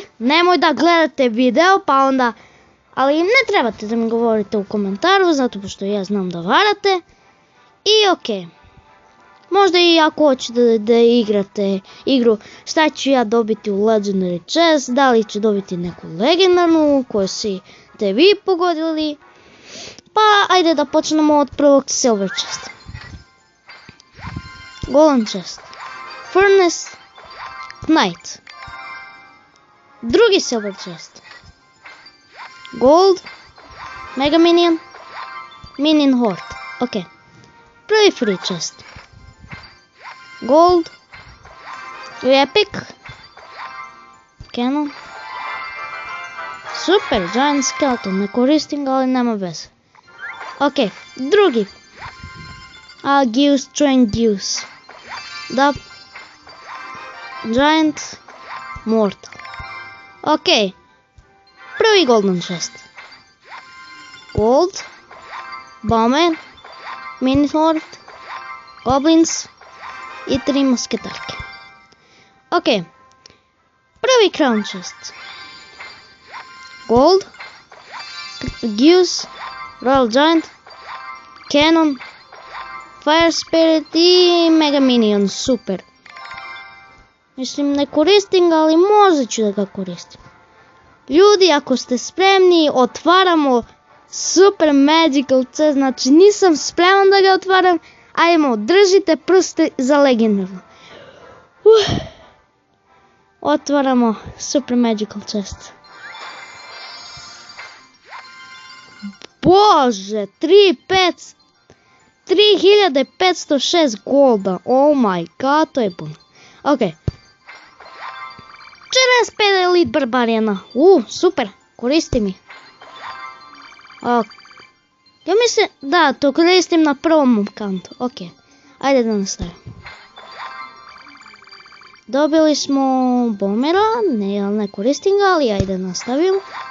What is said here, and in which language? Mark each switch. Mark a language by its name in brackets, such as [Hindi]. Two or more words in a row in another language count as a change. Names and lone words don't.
[Serbian] Nemoj da gledate video, pa onda... Ali ne trebate da mi govorite u komentaru, zato što ja znam da varate. I okej. Možda i ako hoćete da igrate igru šta ću ja dobiti u legendary chest, da li ću dobiti neku legendarnu koju ste vi pogodili. Pa ajde da počnemo od prvog silver chesta. Golden chest. Furnace Knight. Drugi silver chest. Gold. Mega Minion. Minion Horde. Ok. Prvi free chest. Gold. Epic. Cannon. Super, Giant Skeleton. Ne koristim ga, ali nema veze. Ok, drugi. Gius Train Gius. Da. Giant Mortal. Ok. Prvi golden chest. Gold. Bomber. Mini Horde. Goblins. I 3 musketarke. Ok. Prvi crown chest. Gold. Gius. Royal Giant. Cannon. Fire Spirit i Mega Minion. Super. Mislim, ne koristim ga, ali možda ću da ga koristim. Ljudi, ako ste spremni, otvaramo super magical chest. Znači, nisam spreman da ga otvaram. Ajmo, držite prste za legendarnu. Otvaramo super magical chest. Bože, 3506 golda. [English] Oh my god, [Serbian] to je puno. Ok. 45 elite barbarijana. Super, koristi mi. Ja mislim, da, to koristim na prvom kantu. Ok, ajde da nastavim. Dobili smo bombera, ne koristim ga, ali ajde nastavim.